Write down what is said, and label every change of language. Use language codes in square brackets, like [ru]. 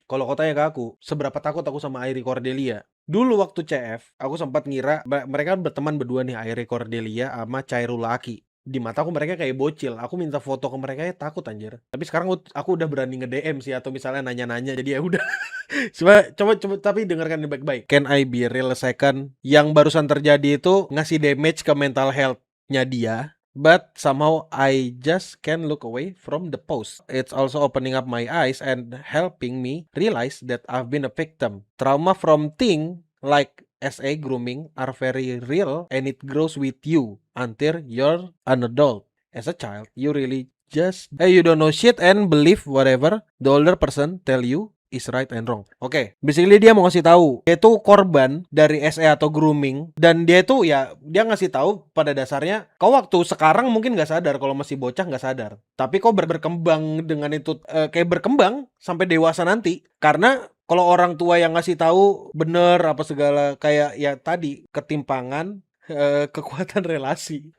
[id] Kalau kau tanya ke aku, seberapa takut aku sama Airi Cordelia? Dulu waktu CF, aku sempat ngira mereka berteman berdua nih, Airi Cordelia sama Chairul Aki. Di mataku mereka kayak bocil. Aku minta foto ke mereka ya takut anjir. Tapi sekarang aku udah berani nge-DM sih, atau misalnya nanya-nanya, jadi ya udah. coba tapi dengarkan ini baik-baik. [en] Can I be real a second? [id] Yang barusan terjadi itu ngasih damage ke mental health-nya dia. [en] But somehow I just can't look away from the post. It's also opening up my eyes and helping me realize that I've been a victim. Trauma from things like SA grooming are very real and it grows with you until you're an adult. As a child, you really just you don't know shit and believe whatever the older person tell you is right and wrong. [id] Oke, basically dia mau ngasih tahu dia itu korban dari SE atau grooming, dan dia itu ya dia ngasih tahu pada dasarnya kau waktu sekarang mungkin nggak sadar, kalau masih bocah nggak sadar, tapi kau berkembang dengan itu kayak berkembang sampai dewasa nanti, karena kalau orang tua yang ngasih tahu bener apa segala kayak ya tadi ketimpangan kekuatan relasi.